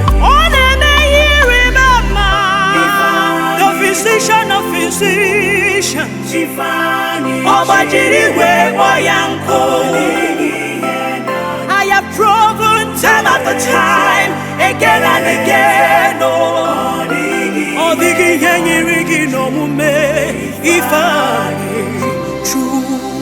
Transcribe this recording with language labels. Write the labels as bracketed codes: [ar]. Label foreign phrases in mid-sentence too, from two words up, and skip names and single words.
[ig] ọ na-eme ihe ịrịba ama. [en] The physician of physicians. [ig] Ọ gbajiri igwe kpọ ya nkụ. [en] I have proven time after time, again and again, oh. [ig] Ọ dịghị ihe nyere gị n'omume, Ifeanyi Chukwu.